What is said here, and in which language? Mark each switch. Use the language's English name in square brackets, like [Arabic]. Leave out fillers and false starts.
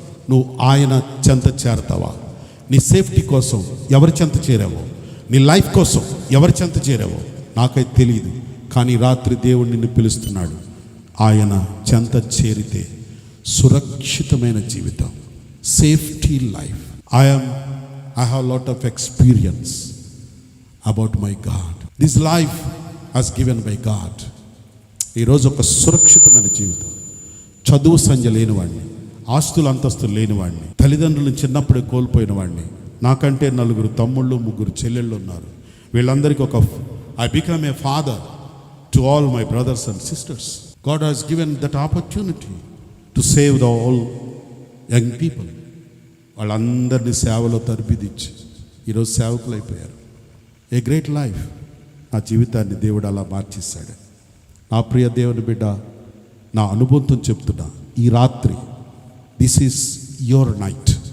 [Telugu] నువ్వు ఆయన చెంత చేరతావా? నీ సేఫ్టీ కోసం ఎవరి చెంత చేరావో, నీ లైఫ్ కోసం ఎవరి చెంత చేరావో నాకైతే తెలియదు. కానీ రాత్రి దేవుడు నిన్ను పిలుస్తున్నాడు. ఆయన చెంత చేరితే సురక్షితమైన జీవితం, safety life. [English] I have lot of experience about my God. This life has given by God. [Telugu] ఈరోజు ఒక సురక్షితమైన జీవితం. చదువు సంధ్య లేనివాడిని, ఆస్తులు అంతస్తులు లేనివాడిని, తల్లిదండ్రులను చిన్నప్పుడే కోల్పోయిన వాడిని. నాకంటే 4 తమ్ముళ్ళు 3 చెల్లెళ్ళు ఉన్నారు. వీళ్ళందరికీ [English] I become a father to all my brothers and sisters. God has given that opportunity to save the all young people. [Telugu] వాళ్ళందరినీ సేవలో తరబిదిచ్చి ఈరోజు సేవకులు అయిపోయారు. [English] A great life. [Telugu] నా జీవితాన్ని దేవుడు అలా మార్చేశాడు. నా ప్రియ దేవుని బిడ్డ, నా అనుభవంతో చెప్తున్నా, ఈ రాత్రి [English] This is your night.